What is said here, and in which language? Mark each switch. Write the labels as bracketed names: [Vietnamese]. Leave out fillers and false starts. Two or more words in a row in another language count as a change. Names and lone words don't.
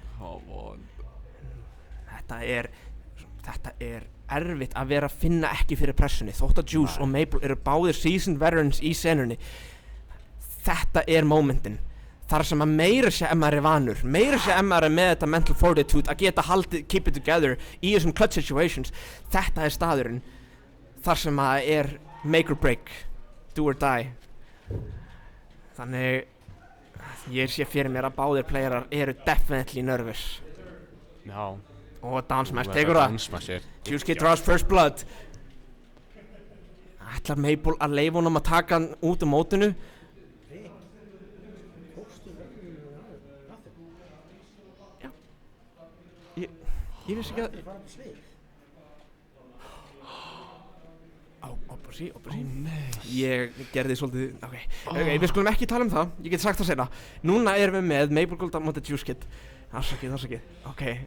[Icelandic] þetta er erfitt að vera að finna ekki fyrir pressunni þótt að Juice og Maple eru báðir [English] seasoned veterans [Icelandic] í senunni þetta momentin þar sem að meira sé maður vanur meira sé maður með þetta [English] mental fortitude [Icelandic] að geta haldið, [English] keep it together [Icelandic] í þessum [English] clutch situations [Icelandic] þetta staðurinn þar sem að [English] make or break do or die [Icelandic] þannig ég sé fyrir mér að báðir playerar eru [English] definitely nervous [Icelandic] já og [English] down smash [Icelandic] tekur það Juice Kid [English] draws first blood [Icelandic] ætlar Maple að leyfa honum að taka hann út mótinu ég vissi ekki að opposí ég gerði svolítið ok, við skulum ekki tala það ég get sagt það seinna núna erum við með Maple Gold á móti Juice Kid afsakið ok